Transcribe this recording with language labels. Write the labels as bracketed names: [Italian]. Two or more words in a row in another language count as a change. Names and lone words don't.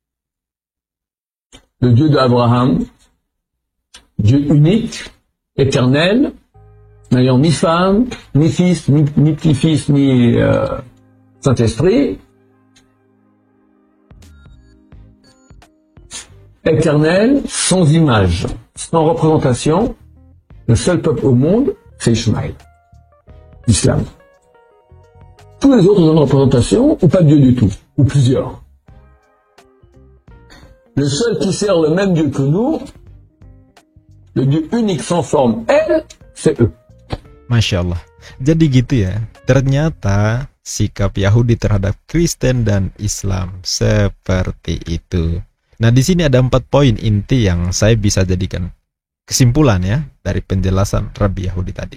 [French] Le Dieu d'Abraham, Dieu unique, éternel, n'ayant ni femme, ni fils, ni petit-fils, ni Saint-Esprit, éternel, sans image, sans représentation, le seul peuple au monde, c'est Ishmaël, l'islam. Tous les autres ont une représentation, ou pas de Dieu du tout, ou plusieurs. Le seul qui sert le même Dieu que nous, le Dieu unique sans forme, elle, c'est eux. [Arabic] ما شاء الله. [Indonesian] Jadi gitu ya. Ternyata sikap Yahudi terhadap Kristen dan Islam seperti itu. Nah, di sini ada 4 poin inti yang saya bisa jadikan kesimpulan ya dari penjelasan Rabbi Yahudi tadi.